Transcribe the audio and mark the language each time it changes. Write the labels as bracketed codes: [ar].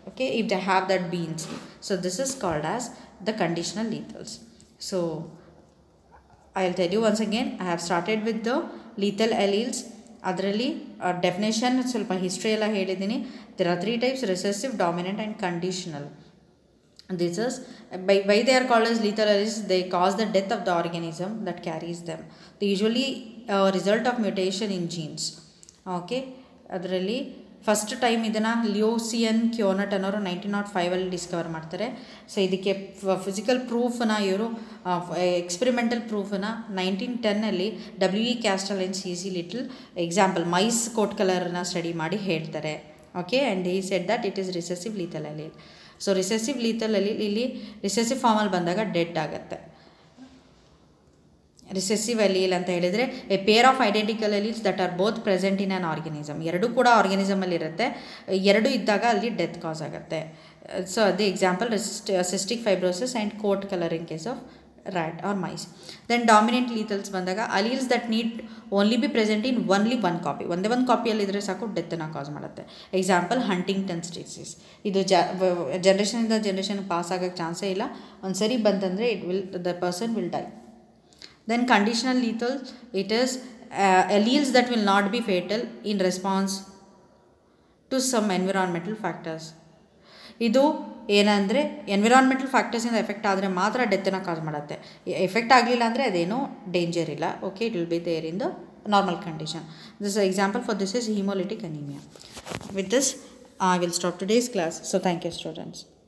[en] Okay, if they have that beans. So this is called as the conditional lethals. So I will tell you once again, I have started with the lethal alleles. [kn] ಅದರಲ್ಲಿ definition ಸ್ವಲ್ಪ history ಎಲ್ಲ ಹೇಳಿದ್ದೀನಿ. [en] There are 3 types: recessive, dominant and conditional. This is why they are called as lethal alleles. They cause the death of the organism that carries them. They usually result of mutation in genes. [kn] Okay, ಅದರಲ್ಲಿ first time ಇದನ್ನು ಲಿಯೋಸಿಯನ್ ಕ್ಯೋನಟ್ ಅನ್ನೋರು 1905 Discover ಮಾಡ್ತಾರೆ. So ಇದಕ್ಕೆ physical ಪ್ರೂಫನ್ನ ಇವರು experimental ಪ್ರೂಫನ್ನು 1910 W.E. Castle and C.C. Little example mice coat ಕಲರ್ನ study ಮಾಡಿ ಹೇಳ್ತಾರೆ. [en] Okay, and he said that it is recessive lethal allele. [kn] So recessive ಲೀಥಲ್ allele ಇಲ್ಲಿ ರಿಸೆಸಿವ್ ಫಾರ್ಮಲ್ಲಿ ಬಂದಾಗ ಡೆಡ್ ಆಗುತ್ತೆ. ರಿಸೆಸಿವ್ ಅಲೀಲ್ ಅಂತ ಹೇಳಿದರೆ [en] A pair of identical alleles that are both present in an organism. [kn] ಎರಡೂ ಕೂಡ ಆರ್ಗನಿಸಮಲ್ಲಿ ಇರುತ್ತೆ, ಎರಡು ಇದ್ದಾಗ ಅಲ್ಲಿ ಡೆತ್ ಕಾಸ್ ಆಗುತ್ತೆ. [en] So ಅದೇ example cystic fibrosis and coat colour in case of rat or mice. Then dominant lethals ಬಂದಾಗ alleles that need only be present in only one copy. [kn] ಒಂದೇ ಒಂದು ಕಾಪಿಯಲ್ಲಿ ಇದ್ದರೆ ಸಾಕು ಡೆತ್ತನ್ನು ಕಾಸ್ ಮಾಡುತ್ತೆ. Example ಹಂಟಿಂಗ್ಟನ್ಸ್ disease. ಇದು ಜನ್ರೇಷನಿಂದ ಜನ್ರೇಷನ್ ಪಾಸ್ ಆಗೋಕ್ಕೆ ಚಾನ್ಸೇ ಇಲ್ಲ. ಒಂದು ಸರಿ ಬಂತಂದರೆ [en] The person will die. Then conditional lethal, it is alleles that will not be fatal in response to some environmental factors. [kn] ಇದು ಏನಂದರೆ ಎನ್ವಿರಾನ್ಮೆಂಟಲ್ ಫ್ಯಾಕ್ಟರ್ಸಿಂದ ಎಫೆಕ್ಟ್ ಆದರೆ ಮಾತ್ರ ಡೆತ್ತನ್ನು ಕಾಸ್ ಮಾಡುತ್ತೆ. ಎಫೆಕ್ಟ್ ಆಗಲಿಲ್ಲ ಅಂದರೆ ಅದೇನೂ ಡೇಂಜರ್ ಇಲ್ಲ. [en] Okay, it will be there in the normal condition. This example for this is haemolytic anaemia. With this I will stop today's class. So thank you, students.